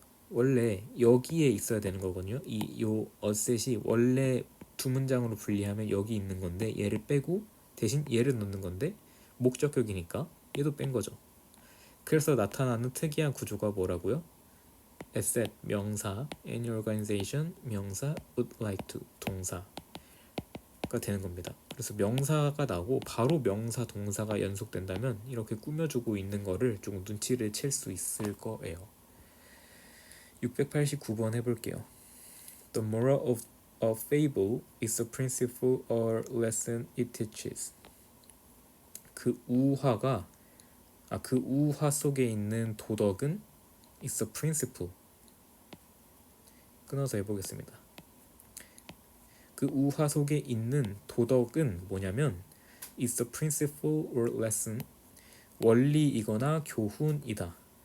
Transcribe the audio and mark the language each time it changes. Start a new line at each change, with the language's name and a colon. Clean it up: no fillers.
Korean: 원래 여기에 있어야 되는 거거든요. 요 asset이 원래 두 문장으로 분리하면 여기 있는 건데 얘를 빼고 대신 얘를 넣는 건데 목적격이니까 얘도 뺀 거죠. 그래서 나타나는 특이한 구조가 뭐라고요?
English: asset
Korean: 명사,
English: any organization 명사, would like to
Korean: 동사가 되는 겁니다. 그래서 명사가 나오고 바로 명사 동사가 연속된다면 이렇게 꾸며주고 있는 거를 조금 눈치를 챌 수 있을 거예요. 689번 해볼게요.
English: The moral of a fable is the principle or lesson it teaches.
Korean: 그 우화 속에 있는 도덕은
English: is a principle.
Korean: 끊어서 해보겠습니다. 그 우화 속에 있는 도덕은 뭐냐면
English: is a principle or lesson,
Korean: 원리이거나 교훈이다.